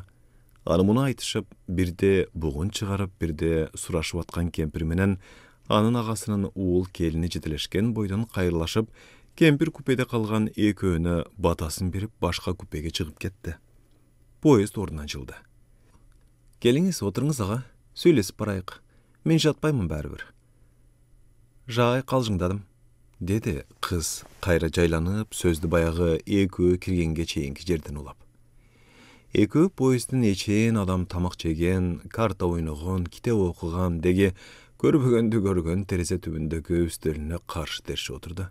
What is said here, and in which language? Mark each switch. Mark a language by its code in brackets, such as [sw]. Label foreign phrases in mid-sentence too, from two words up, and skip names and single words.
[ky] Аны муну айтышып, бирде бугун чыгарып, бирде сурашып аткан кемпир менен анын агасынын уул келини жетелешкен бойдон кайрылашып, кемпир купеде калган экөөнө батасын берип башка купеге чыгып кетти. Поезд ордунан жылды. Келиңиз, отуруңуз ага, сүйлөшүп барайык. Мен жатпаймын бәрібір. Жай калжыңдадым, деди кыз кайра жайланып, сөздү баягы экөө киргенге чейинки жерден улап. Экөө поезддин эчейин адам тамак жеген, карта ойногон, китеп окуган деги көрбөгөндү көргөн терезе түбүндөгү үстөлүнө каршы терши отурду.